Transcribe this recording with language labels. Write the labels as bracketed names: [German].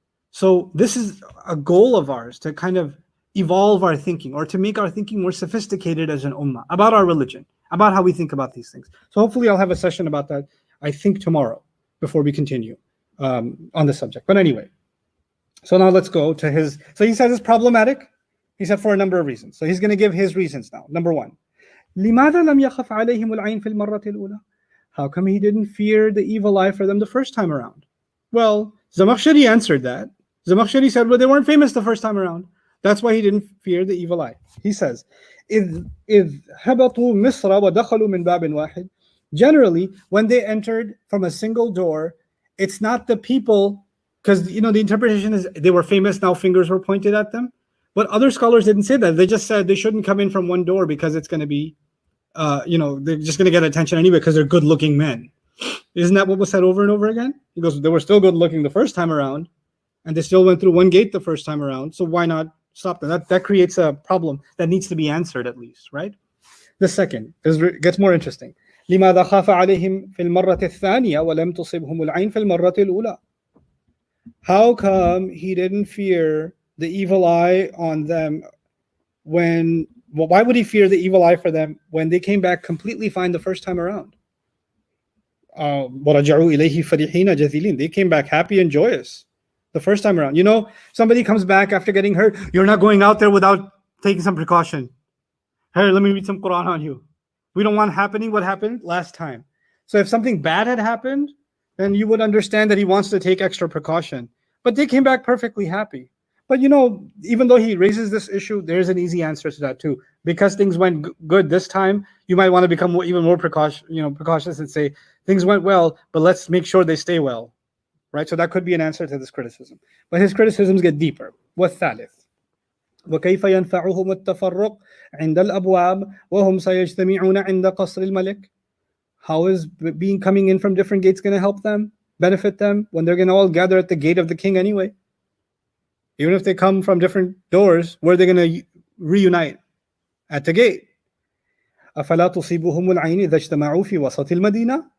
[English] So this is a goal of ours, to kind of evolve our thinking, or to make our thinking more sophisticated as an ummah about our religion, about how we think about these things. So hopefully I'll have a session about that, I think, tomorrow, before we continue on the subject. But anyway, so now let's go to his. So he says it's problematic. He said for a number of reasons. So he's going to give his reasons now. Number one, [Arabic] لماذا لم يخف عليهم العين في المرة الأولى? [English] How come he didn't fear the evil eye for them the first time around? Well, Zamakhshari answered that. Zamakhshari said, well, they weren't famous the first time around. That's why he didn't fear the evil eye. He says, [Arabic] إذ هبطوا مصر ودخلوا من باب واحد. [English] Generally, when they entered from a single door it's not the people, because the interpretation is they were famous, now fingers were pointed at them. But other scholars didn't say that. They just said they shouldn't come in from one door because it's going to be, they're just going to get attention anyway because they're good-looking men. Isn't that what was said over and over again? He goes, they were still good-looking the first time around, and they still went through one gate the first time around. So why not stop them? That creates a problem that needs to be answered at least, right? The second, it gets more interesting. [Arabic] لماذا خاف عليهم في المرة الثانية ولم تصبهم العين في المرة الأولى? [English] How come he didn't fear the evil eye on them why would he fear the evil eye for them when they came back completely fine the first time around? [Arabic] وَرَجَعُوا إِلَيْهِ فَرِحِينَ جَذِلِينَ. [English] They came back happy and joyous the first time around. Somebody comes back after getting hurt. You're not going out there without taking some precaution. Hey, let me read some Quran on you. We don't want happening what happened last time. So if something bad had happened, then you would understand that he wants to take extra precaution. But they came back perfectly happy. But even though he raises this issue, there's an easy answer to that too. Because things went good this time, you might want to become even more precautious and say things went well, but let's make sure they stay well, right? So that could be an answer to this criticism. But his criticisms get deeper. [Arabic] والثالث وكيف ينفعهم التفرق عند الأبواب وهم سيجتمعون عند قصر الملك? [English] How is coming in from different gates going to help them, benefit them, when they're going to all gather at the gate of the king anyway? Even if they come from different doors, where are they going to reunite? At the gate. [Arabic] أَفَلَا تُصِيبُهُمُ الْعَيْنِ إِذَا اجْتَمَعُوا فِي وَسَطِ الْمَدِينَةِ?